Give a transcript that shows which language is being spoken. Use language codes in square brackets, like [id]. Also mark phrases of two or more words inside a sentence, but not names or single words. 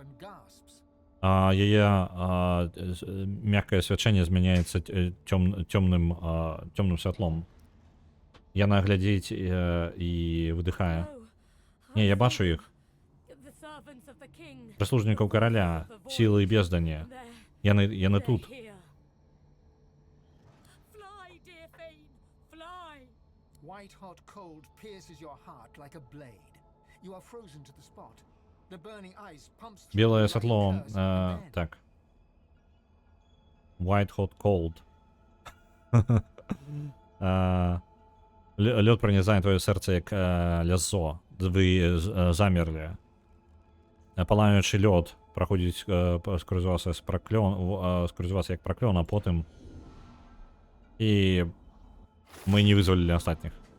[be] Яе мяккае свячэнне змяняецца цёмным святлом. Яна глядзіць і выдыхае. Не, я бачу іх. Прыслужнікаў караля, сілы і бездані. Яны тут. [en] White-hot cold pierces your heart like a blade. You are frozen to the spot. The burning ice pumps through. [be] Белое святло, так. [en] White-hot cold. [be] Лёд пронизае твоё серце як лязо. Вы замерлі. Палаючы лёд праходзіць скрозь вас як праклён, а потым і мы не вызвалілі астатніх.